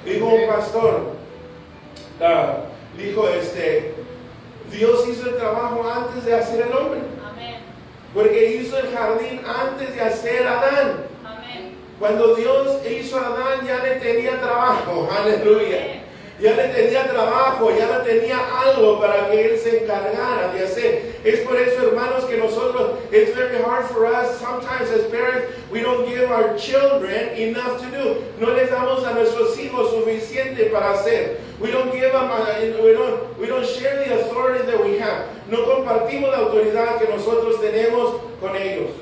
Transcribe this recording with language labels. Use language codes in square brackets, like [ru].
[es] Dijo un pastor, dijo Dios hizo el trabajo antes de hacer el hombre. Amén. Porque hizo el jardín antes de hacer a Adán. Amén. Cuando Dios hizo a Adán ya le tenía trabajo, aleluya. Ya le tenía trabajo, ya le tenía algo para que él se encargara de hacer. Es por eso, hermanos, que nosotros, [en] it's very hard for us, sometimes as parents, we don't give our children enough to do. [es] No les damos a nuestros hijos suficiente para hacer. [en] We don't give them, we don't share the authority that we have. [es] No compartimos la autoridad que nosotros tenemos con ellos.